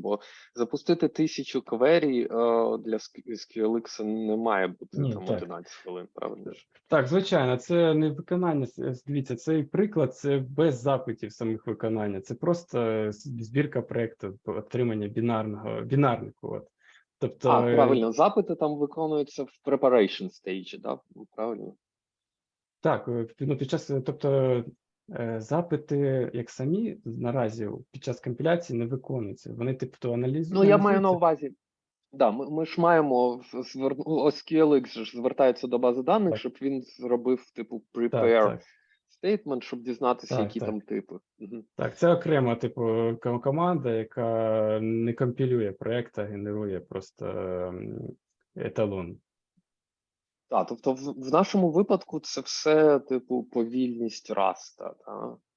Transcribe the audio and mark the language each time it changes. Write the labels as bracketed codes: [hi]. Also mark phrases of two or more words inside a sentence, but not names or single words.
[uk] Бо запустити 1000 квері для SQLX не має бути там 11 хвилин, правильно ж? Так, звичайно, це не виконання. Дивіться, цей приклад, це без запитів самих виконання. Це просто збірка проєкту, отримання бінарний код. Тобто, правильно, запити там виконуються в [en] preparation stage, [uk] да? Правильно? Так, під час, тобто запити, як самі наразі під час компіляції не виконуються. Вони типу аналізуються. Ну, я маю на увазі. Да, ми ж маємо SQLX ж звертається до бази даних, Так. щоб він зробив типу [en] prepare statement, [uk] щоб дізнатися, які там типи. Угу. Так, це окрема типу команда, яка не компілює проєкт, а генерує просто еталон. Так, тобто в нашому випадку це все типу повільність раста, так?